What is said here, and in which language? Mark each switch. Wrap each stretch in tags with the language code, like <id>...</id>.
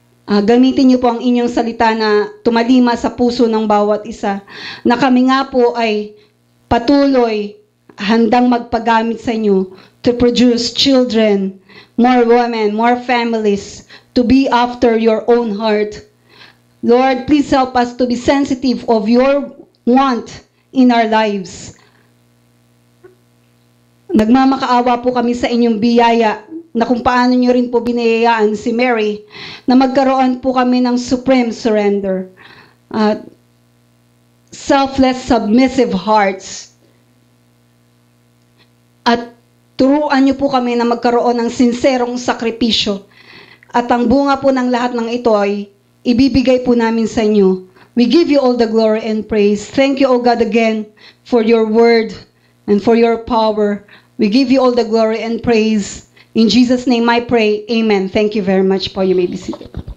<tl>Gamitin niyo po ang inyong salita na tumalima sa puso ng bawat isa, na kami nga po ay patuloy handang magpagamit sa inyo</tl> <en>to produce children, more women, more families, to be after your own heart. Lord, please help us to be sensitive of your want in our lives.</en> <tl>Nagmamakaawa po kami sa inyong biyaya na kung paano nyo rin po binayayaan si Mary na magkaroon po kami ng supreme surrender.</tl> <en>Selfless, submissive hearts.</en> <tl>At turuan nyo po kami na magkaroon ng sinserong sakripisyo. At ang bunga po ng lahat ng ito ay ibibigay po namin sa inyo.</tl> <en>We give you all the glory and praise. Thank you, O God, again for your word and for your power. We give you all the glory and praise. In Jesus' name I pray. Amen. Thank you very much po. You may be seated.</en>